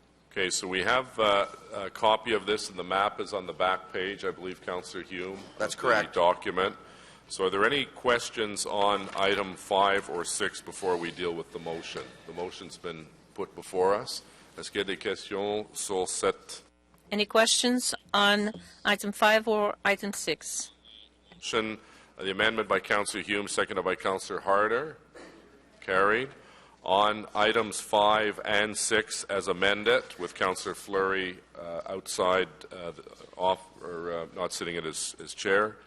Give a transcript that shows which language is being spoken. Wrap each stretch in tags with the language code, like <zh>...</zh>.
<en>Okay, so we have a copy of this, and the map is on the back page, I believe, Councillor Hume. That's correct. The document. So are there any questions on item 5 or 6 before we deal with the motion? The motion's been put before us.</en> <fr>Est-ce qu'il y a des questions sur cette?</fr> <en>Any questions on item 5 or item 6? The amendment by Councillor Hume, seconded by Councillor Harder. Carried. On items 5 and 6 as amended, with Councillor Fleury outside, not sitting in his chair.</en>